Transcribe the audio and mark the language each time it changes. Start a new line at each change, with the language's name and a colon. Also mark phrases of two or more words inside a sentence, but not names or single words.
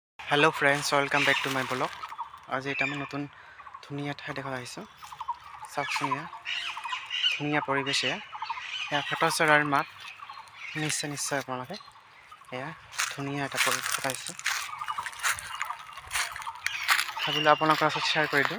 English: hello friends, welcome back to my blog.
Assamese: आज এটা মই নতুন ধুনীয়া ঠাই দেখা আহিছোঁ। চাওকচোন, ধুনীয়া পৰিৱেশ। এয়া ফেটচৰাৰ মাত নিশ্চয় আপোনালোকে এয়া ধুনীয়া এটা পৰিৱেশ পাইছে। ভাবিলোঁ আপোনালোকৰ লগত শ্বেয়াৰ কৰি দিওঁ।